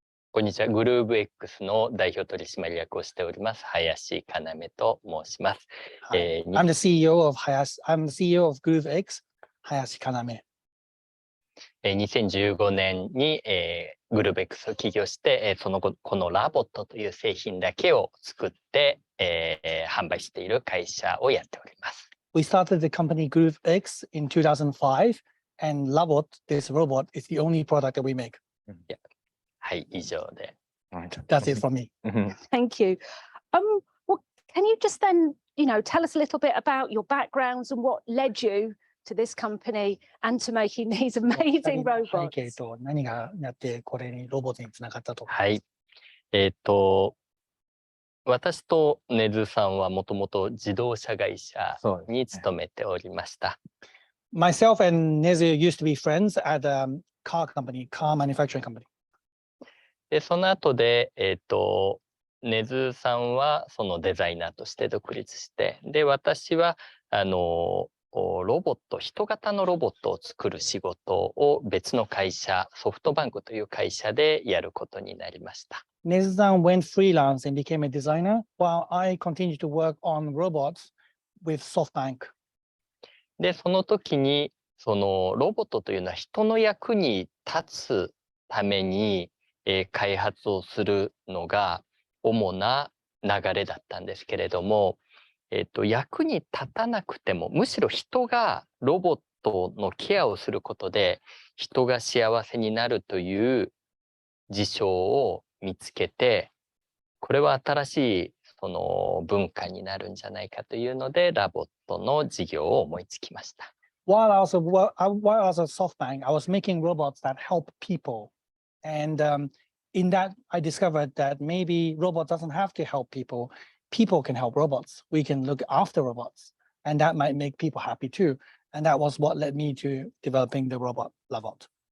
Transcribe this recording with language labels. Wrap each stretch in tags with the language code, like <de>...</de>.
<ja>こんにちは。グルーブ X の代表取締役をしております。林要と申します。</ja> <en>I'm the CEO of GrooveX, 林要。</en> <ja>2015年に、グルーブ X を起業して、その後このラボットという製品だけを作って、販売している会社をやっております。</ja> <en>We started the company GrooveX in 2005, and LOVOT, this robot, is the only product that we make.</en> <ja>はい、以上で。</ja> <en>That's it from me. Thank you. Well, can you just then, tell us a little bit about your backgrounds and what led you to this company and to making these amazing</en> <ja>背</ja> <en>robots?</en> <ja>景と何がやってこれにロボットにつながったと。はい。私と根津さんはもともと自動車会社に勤めておりました。</ja> <en>Myself and Nezu used to be friends at a car manufacturing company.</en> <ja>で、その後で、根津さんはそのデザイナーとして独立して、で、私はロボット、人型のロボットを作る仕事を別の会社、ソフトバンクという会社でやることになりました。</ja> <en>Nezu-san went freelance and became a designer, while I continued to work on robots with SoftBank.</en> <ja>で、その時に、そのロボットというのは人の役に立つために、開発をするのが主な流れだったんですけれども、役に立たなくても、むしろ人がロボットのケアをすることで人が幸せになるという事象を見つけて、これは新しいその文化になるんじゃないかというので、ラボットの事業を思いつきました。</ja> <en>While I was at SoftBank, I was making robots that help people. And in that, I discovered that maybe robot doesn't have to help people. People can help robots. We can look after robots. And that might make people happy too. And that was what led me to developing the robot LOVOT.</en>